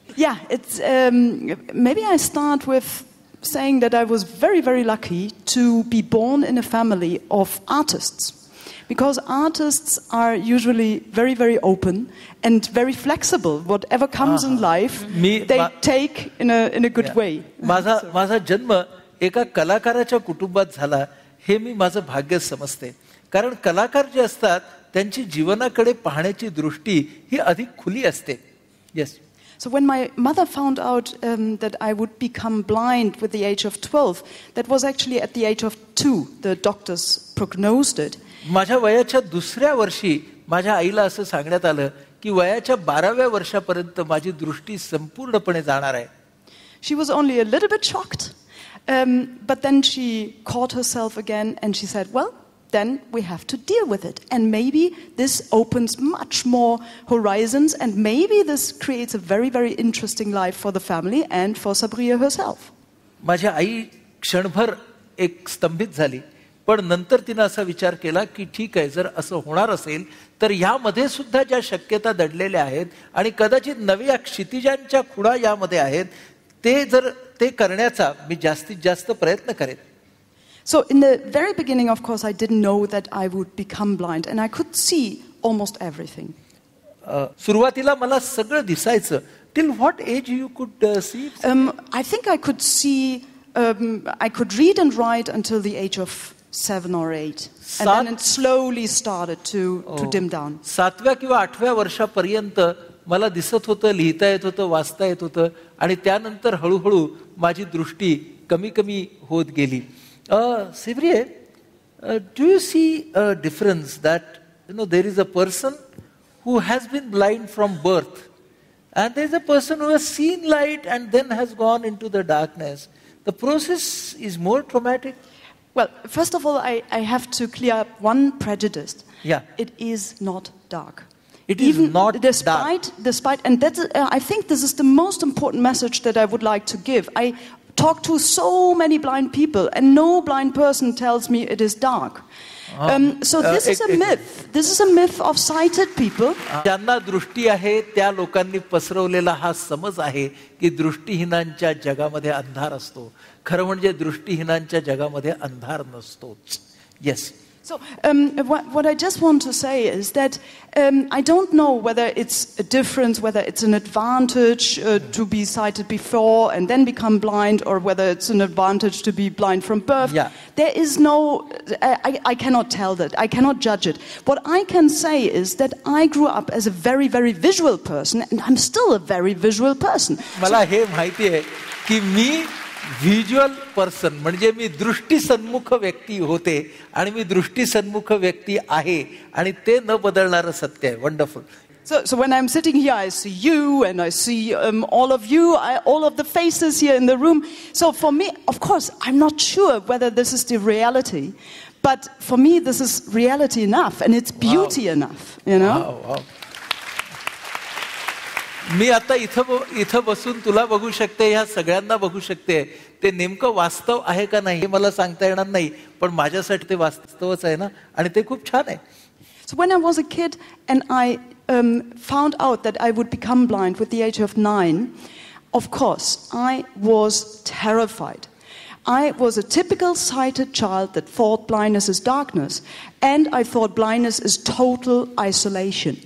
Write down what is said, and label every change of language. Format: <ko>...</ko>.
<en>Yeah, it's maybe I start with saying that I was very, very lucky to be born in a family of artists. Because artists are usually very, very open and very flexible. Whatever comes in life, they take in a good way.</en> <mr>माझा जन्म एका कलाकाराच्या कुटुंबात झाला हे मी माझं भाग्य समजते. कारण कलाकार जे असतात त्यांची जीवनाकडे पाहण्याची दृष्टी ही अधिक खुली असते.</mr> <en>Yes. So when my mother found out that I would become blind with the age of 12, that was actually at the age of 2. The doctors prognosed it.</en> <mr>माझ्या वयाच्या दुसऱ्या वर्षी माझ्या आईला असं सांगण्यात आलं की वयाच्या 12व्या वर्षापर्यंत माझी दृष्टी संपूर्णपणे जाणार आहे.</mr> <en>She was only a little bit shocked, but then she caught herself again and she said, well, then we have to deal with it. And maybe this opens much more horizons and maybe this creates a very, very interesting life for the family and for Sabriye herself.</en> <mr>माझी आई क्षणभर एक स्तंभित झाली. पण नंतर तिने असा विचार केला की ठीक आहे, जर असं होणार असेल तर यामध्ये सुद्धा ज्या शक्यता दडलेल्या आहेत आणि कदाचित नव्या क्षितिजांच्या खुणा यामध्ये आहेत, ते करण्याचा मी जास्तीत जास्त प्रयत्न करेन.</mr> <en>So in the very beginning, of course, I didn't know that I would become blind and I could see almost everything.</en> <mr>सुरुवातीला मला सगळं दिसायचं.</mr> <en>Till what age you could see? I think I could see, I could read and write until the age of 7 or 8. And then it slowly started to dim down.</en> <mr>7व्या किंवा 8व्या वर्षापर्यंत मला दिसत होतं, लिहिता येत होतं, वाचता येत होतं आणि त्यानंतर हळूहळू माझी दृष्टी कमी कमी होत गेली.</mr> <en>Sabriye, do you see a difference that there is a person who has been blind from birth and there is a person who has seen light and then has gone into the darkness? The process is more traumatic. Well, first of all, I have to clear up one prejudice. Yeah. It is not dark. It is not dark. Despite, and that's, I think this is the most important message that I would like to give. I talk to so many blind people, and no blind person tells me it is dark. So this is a myth. This is a myth of sighted people.</en> <mr>ज्यांना दृष्टी आहे त्या लोकांनी पसरवलेला हा समज आहे की दृष्टीहीनांच्या जगामध्ये अंधार असतो. खरं म्हणजे दृष्टीहीनांच्या जगामध्ये अंधार नसतोच.</mr> <en>Yes. So what I just want to say is that I don't know whether it's a difference, whether it's an advantage to be sighted before and then become blind, or whether it's an advantage to be blind from birth. Yeah. There is no, I cannot tell that. I cannot judge it. What I can say is that I grew up as a very, very visual person, and I'm still a very visual person.</en> <mr>मला हे माहिती आहे की मी</mr> <en>visual person</en> <mr>म्हणजे मी दृष्टीसन्मुख व्यक्ती होते आणि मी दृष्टीसन्मुख व्यक्ती आहे आणि ते न बदलणारं सत्य आहे.</mr> <en>Wonderful. So when I'm sitting here, I see you and I see all of you, all of the faces here in the room. So for me, of course, I'm not sure whether this is the reality, but for me, this is reality enough and it's beauty enough, Wow.</en> <mr>मी आता इथं बसून तुला बघू शकते, ह्या सगळ्यांना बघू शकते. ते नेमकं वास्तव आहे का नाही हे मला सांगता येणार नाही, पण माझ्यासाठी ते वास्तवच आहे ना, आणि ते खूप छान आहे.</mr> <en>So when I was a kid and I found out that I would become blind with the age of 9, of course, I was terrified. I was a typical sighted child that thought blindness is darkness, and I thought blindness is total isolation.</en>